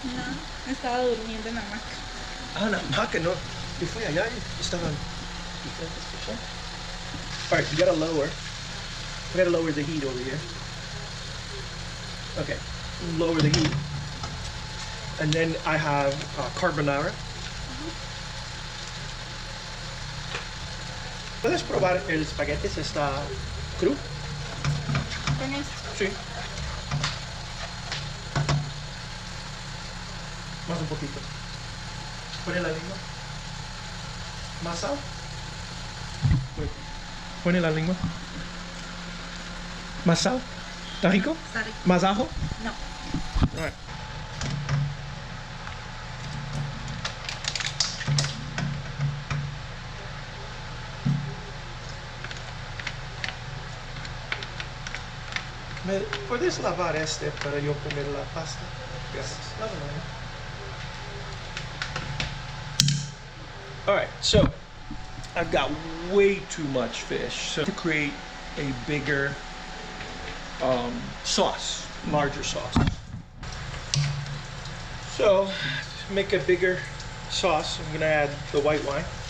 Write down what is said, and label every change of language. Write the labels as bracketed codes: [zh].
[es] No, estaba durmiendo en la hamaca. Ah, la hamaca, no. Yo fui allá y estaban diferentes. [en] All right, you gotta lower the heat over here. Okay, lower the heat. And then I have carbonara. [es] ¿Puedes probar el espagueti si está cru? ¿Con esto? Sí. Más un poquito. Pone la lengua. ¿Más sal? Pone la lengua. ¿Más sal? ¿Está rico? Está rico. ¿Más ajo? No. [en] All right. [es] ¿Puedes lavar este para yo poner la pasta? Gracias. [en] All right, so I've got way too much fish. So to create a bigger sauce, larger sauce. So to make a bigger sauce, I'm gonna add the white wine.